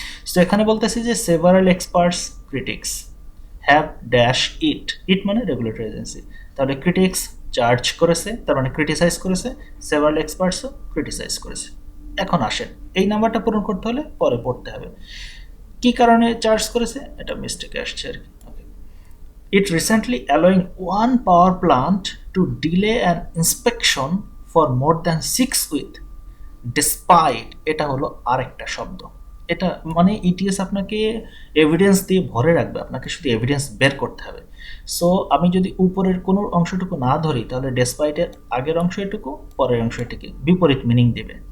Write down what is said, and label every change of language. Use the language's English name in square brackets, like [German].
[Bangla] So এখানে বলতেছি যে [English] several experts critics have dash it [Bangla] মানে রেগুলেটরি এজেন্সি, তাহলে ক্রিটিক্স চার্জ করেছে, তার মানে ক্রিটিসাইজ করেছে, সেভারাল এক্সপার্টসও ক্রিটিসাইজ করেছে। এখন আসেন এই নাম্বারটা পূরণ করতে হলে পরে পড়তে হবে কি কারণে চার্জ করেছে, এটা মিস্টেকে আসছে আর কি। [English] It recently allowing one power plant to delay an inspection for more than 6 weeks despite, [Bangla] এটা হলো আরেকটা শব্দ। এটা মানে ইটিএস আপনাকে এভিডেন্স দিয়ে ভরে রাখবে, আপনাকে শুধু এভিডেন্স বের করতে হবে। সো আমি যদি উপরের কোনো অংশটুকু না ধরি তাহলে ডেসপাইটের আগের অংশ এটুকু, পরের অংশ এটুকু বিপরীত মিনিং দেবে।